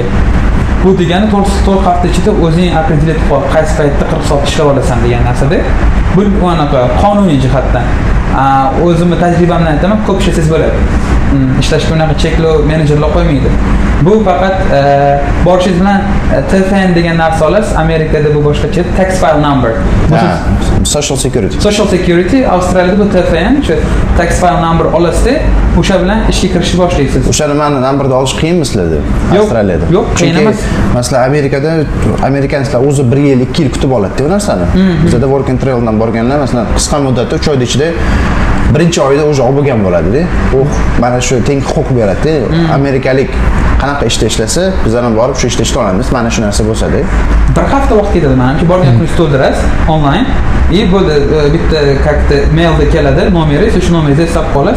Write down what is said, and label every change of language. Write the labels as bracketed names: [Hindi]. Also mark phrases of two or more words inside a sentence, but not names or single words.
[Uzbek] Bu degani 4 hafta ichida o'zing opredilib qol, qaysi paytda 40 soat ishlab olasan degan narsada. Bu anaqa qonuniy jihatdan. O'zimni tajribamdan aytaman, ko'p ishlasangiz bo'ladi. Ishlashga unaqa cheklov menejerlar qo'ymaydi. Bu faqat borishingiz bilan TFN degan narsa olasiz. Amerikada bu boshqacha [English] tax file number. Social security. Social security [Uzbek] Avstraliyada bu TFN, shu [English] tax file number [Uzbek] olasiz, o'sha bilan ishga kirishni boshlaysiz. O'sha nimani numberni olish qiyinmi sizlarda? Avstraliyada? Yo'q, qiyin emas. Masalan, Amerikada amerikanlar o'zi 1 yil, 2 yil kutib oladi bu narsani. Bizda [English] work and traveldan [Uzbek] borganlar masalan qisqa muddatda 3 oyda ichida birinchi oyda o'zi olib bo'lgan bo'ladi-da. U mana shu teng huquq beradi. Amerikalik qanaqa ishda ishlasa, biz ham borib shu ishda ishlay olamiz. Mana shu narsa bo'lsa-da. Bir hafta vaqt ketadi menimcha. Borgan kuningizni to'ldirasiz onlayn. Bo'ldi, bitta как-то mailda keladi nomeringiz, o'sha nomeringizni hisob qolasiz.